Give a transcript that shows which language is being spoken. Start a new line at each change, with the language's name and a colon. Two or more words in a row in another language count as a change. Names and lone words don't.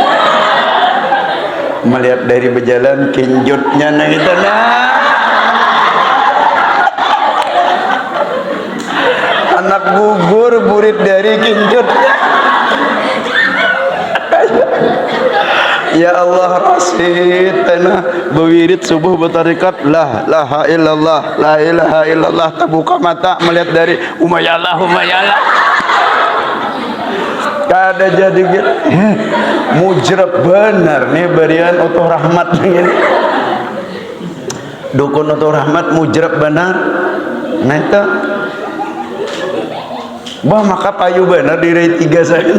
Banjar: Melihat dari berjalan kinjutnya nang itu anak gugur burit dari kinjutnya.
Arabic: يا الله,
Banjar: Rasid tanah bewirid subuh bertarikat
Arabic: لا إله إلا الله، لا إله إلا الله,
Banjar: terbuka mata melihat dari umayyalah kada jadi gitu. Mujrab benar nih berian utuh rahmat ini. Dukun utuh rahmat mujrab benar. Nah itu bah maka payu benar di rai 3 saya.